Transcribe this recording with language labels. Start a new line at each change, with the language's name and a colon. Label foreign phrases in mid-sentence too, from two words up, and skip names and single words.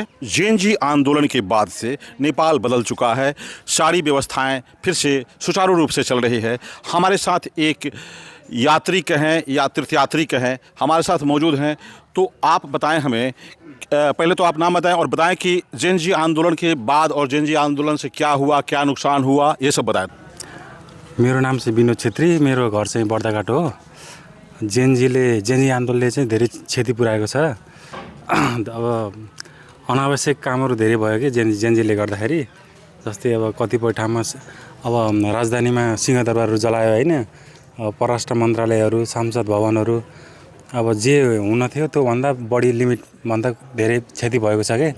Hindi: जैन जी आंदोलन के बाद से नेपाल बदल चुका है, सारी व्यवस्थाएं फिर से सुचारू रूप से चल रही है। हमारे साथ एक यात्री कहें या तीर्थयात्री कहें हमारे साथ मौजूद हैं। तो आप बताएं हमें, पहले तो आप नाम बताएं और बताएं कि जैन जी आंदोलन के बाद और जैन जी आंदोलन से क्या हुआ, क्या नुकसान हुआ, ये सब बताएं।
Nepali: मेरो नाम चाहिँ विनोद छेत्री, मेरो घर चाहिँ बर्दाघाट हो। जैन जी आन्दोलनले चाहिँ धेरै क्षति पुर्याएको छ। अब अनावश्यक कामहरू धेरै भयो कि जेनजीले गर्दाखेरि। जस्तै अब कतिपय ठाउँमा अब राजधानीमा सिंहदरबारहरू जलायो होइन, परराष्ट्र मन्त्रालयहरू, सांसद भवनहरू, अब जे हुन थियो त्योभन्दा बढी लिमिटभन्दा धेरै क्षति भएको छ कि।